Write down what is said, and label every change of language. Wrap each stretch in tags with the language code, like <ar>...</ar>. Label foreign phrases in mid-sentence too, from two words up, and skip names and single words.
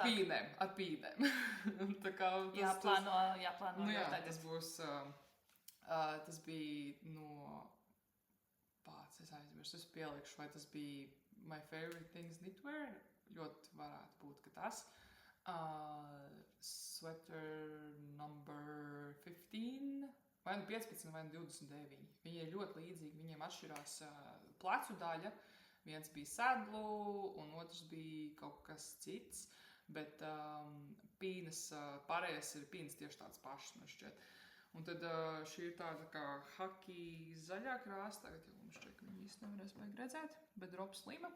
<lv>Ar pīnēm. Tā kā jāplāno tagad. Tas būs, tas bija no, es aizmirstu, es pielikšu, vai tas bija My Favorite Things Knitwear. Ļoti varētu būt, ka tas.</lv> <en>Sweater number 15.</en> <lv>Vai 15, vai 29. Viņi ir ļoti līdzīgi, viņiem atšķirās plecu daļa. Viens bija sedlu, un otrs bija kaut kas cits, bet pīnas, pārējais ir pīnas tieši tāds pašs, man šķiet. Un tad šī ir tāda kā haki zaļā krāsa, tagad jau mums šķiet, ka viņi īsti nevarēs vajag redzēt, bet drops slima.</lv>